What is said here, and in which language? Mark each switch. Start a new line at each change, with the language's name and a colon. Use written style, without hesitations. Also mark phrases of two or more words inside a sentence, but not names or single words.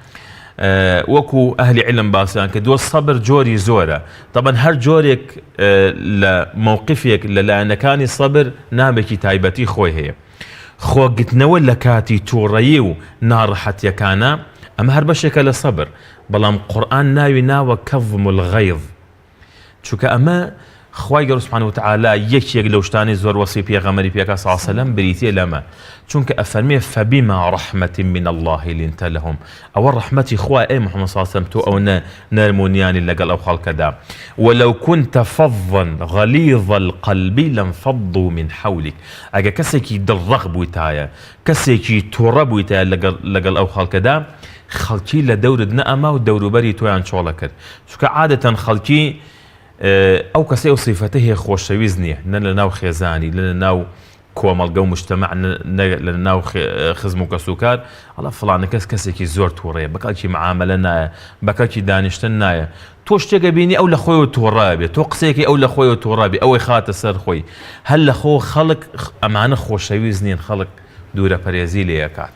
Central Kurdish: وەکو ئەهلی علم باسییان کە دۆ سەبر جۆری زۆرە طبعاً هەر جۆرێک لە مووقفێک لە لایەنەکانی سەبر نامێکی تایبەتی خۆی هەیە خۆگرتنەوە لە کاتی تووڕەیی و ناڕەحەتیەکانە ئەمە هەر بەشێکە لە سەبر بەڵام قورئان ناوی ناوە
Arabic: کەظم الغەیظ
Central Kurdish: چونکە ئەمە خوای گەورە
Arabic: سوبحانه وتعالى
Central Kurdish: یەکێک لەو شتانی زۆر وەسی پێغەمبەری پێکا
Arabic: صلی الله علیه وسلم
Central Kurdish: بریتێ لەمە چونکە ئەفەرمێ
Arabic: فبما رحمة من الله لنت لهم
Central Kurdish: ئەوە ڕەحمەتی خوای ئەی محەممەد
Arabic: صلی الله علیه وسلم
Central Kurdish: تۆ ئەو نەرمونیانی لەگەڵ ئەو خەڵکەدا
Arabic: ولو كنت فظا غليظ القلب لانفضوا من حولك
Central Kurdish: ئەگە کەسێکی دڵڕەق بوویتایە کەسێکی تووڕە بوویتایە لەگەڵ ئەو خەڵکەدا خەڵکی لە دەورت نەئەما و دەوروبەری تۆیان چۆڵە کرد چونکە عادەتەن خەڵکی ئەو کەسێ ئەو سیفەتە هەیە خۆشەویست نییە نە لە ناو خێزانی لە ناو کۆمەڵگە و مجتەمع لە ناو خزم و کەسوکار ئەڵە فڵانە کەسێکی زۆر تووڕەیە بەکەڵکی معاملە نایە بەکەڵکی دانیشتن نایە تۆ شتێکە بینی ئەو لە خۆی تووڕە بێت تۆ قسێکی ئەو لە خۆی تووڕە بێ ئەوەی خاتە سەر خۆی هەر لە خۆ خەڵک ئەمانە خۆشەویست نین خەڵک دوورە پەرێزی لێ ئەکات